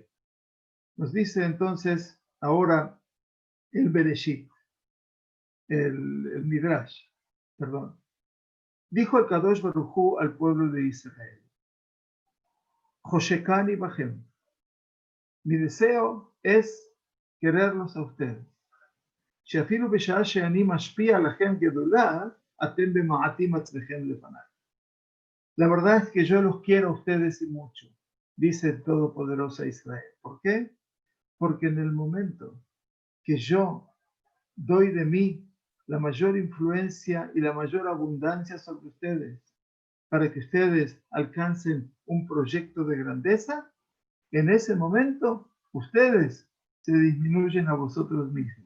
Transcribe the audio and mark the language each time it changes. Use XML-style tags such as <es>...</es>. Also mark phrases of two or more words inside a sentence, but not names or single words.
<es>Nos dice entonces ahora el Bereshit, el Midrash, perdón. Dijo el</es> <he>קדוש ברוך הוא</he> <es>al pueblo de Israel:</es> <he>חושקני בהם.</he> <es>Mi deseo es quererlos a ustedes.</es> <he>שאפילו בשעה שאני משפיע עליכם גדולה, אתם במעטים עצמכם לפניי.</he> <es>La verdad es que yo los quiero a ustedes y mucho, dice el Todopoderoso Israel. ¿Por qué? Porque en el momento que yo doy de mí la mayor influencia y la mayor abundancia sobre ustedes, para que ustedes alcancen un proyecto de grandeza, en ese momento ustedes se disminuyen a vosotros mismos.</es>